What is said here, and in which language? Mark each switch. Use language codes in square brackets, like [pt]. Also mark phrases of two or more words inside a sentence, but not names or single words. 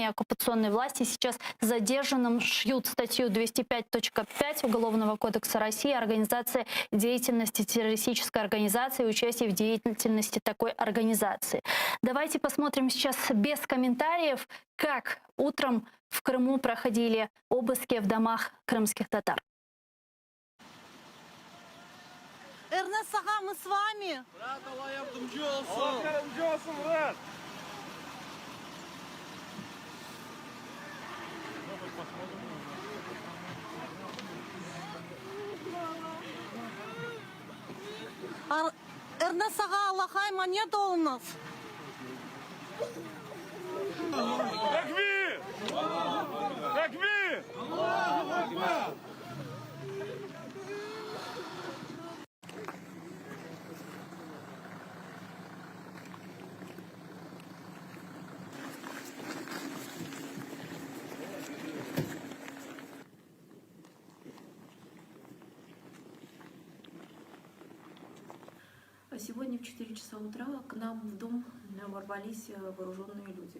[ru] Оккупационные власти сейчас задержанным шьют статью 205.5 Уголовного кодекса России «Организация деятельности террористической организации и участие в деятельности такой организации». Давайте посмотрим сейчас без комментариев, как утром в Крыму проходили обыски в домах крымских татар. Эрнест Ага, мы с вами. [crh] Брат, Аллах yardımcı olsun. Yardımcı olsun, [ru] брат. Эрнест Ага, [crh] Аллах'a emanet olunuz. Tekbir! Tekbir! Allahu Ekber! [ru] Сегодня в 4 часа утра к нам в дом ворвались вооруженные люди.